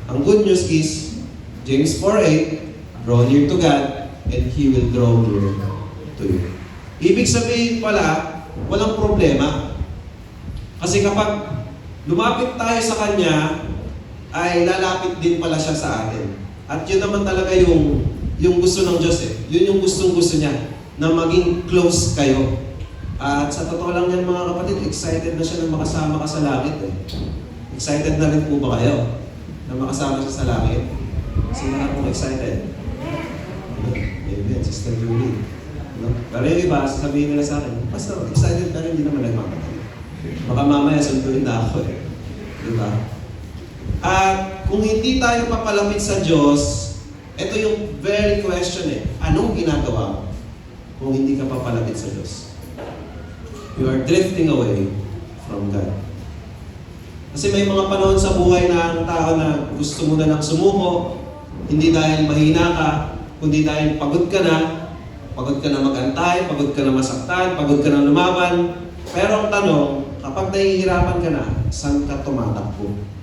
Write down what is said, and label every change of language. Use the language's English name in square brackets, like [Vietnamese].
[English] Ang good news is, James 4:8, draw near to God, and He will draw near to you. [Filipino] Ibig sabihin pala, walang problema. Kasi kapag lumapit tayo sa Kanya, ay lalapit din pala siya sa atin. At yun naman talaga yung gusto ng Diyos eh. Yun yung gustong-gusto niya, na maging close kayo. At sa totoo lang yan mga kapatid, excited na siya na makasama ka sa langit eh. Excited na rin po ba kayo na makasama siya sa langit? Sino na pong excited? Amen, Sister Julie. No? Pero yung iba, sasabihin nila sa akin, Pastor, excited ka rin, hindi naman nagmamatagal. Baka mamaya sunduin na ako eh. Diba? At kung hindi tayo papalapit sa Diyos, ito yung very question eh. Anong ginagawa mo kung hindi ka papalapit sa Diyos? [English] You are drifting away from God. [Filipino] Kasi may mga panahon sa buhay na ang tao na gusto mo na lang sumuko, hindi dahil mahina ka, kundi dahil pagod ka na magantay, pagod ka na masaktan, pagod ka na lumaban. Pero ang tanong, kapag nahihirapan ka na, saan ka tumatakbo?